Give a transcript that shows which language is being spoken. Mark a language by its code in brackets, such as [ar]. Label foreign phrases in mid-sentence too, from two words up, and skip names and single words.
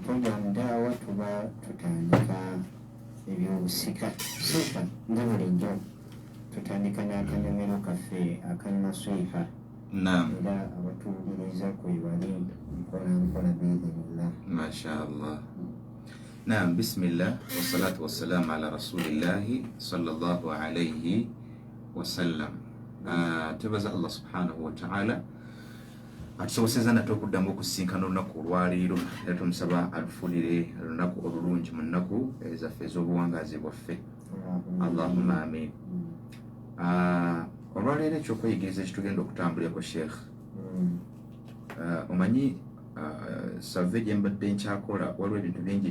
[lg] Puroguramu daawa tuba tutandika ebyobusika sifa nga bulijjo tutandika n'akanyomero kaffe akanaswiha era abatuwuliriza kwebali mpola biidhinillah. Mashallah. [ar] Naam, بسم الله والصلاة والسلام على رسول الله صلى الله عليه وسلم. [lg] Tubaza [ar] الله سبحانه وتعالى [lg] atusoboseza nate okuddamu okusinkana olunaku olwaleero era tumusaba alufulire olunaku olulungi mu nnaku ezaffe ez'obuwangazi bwaffe. [ar] اللهم آمين. [lg] Olwaleero ekyokweyigiriza ekitugenda okutambulirako Sheikh, omanyi save gye mbadde nkyakola waliwo ebintu bingi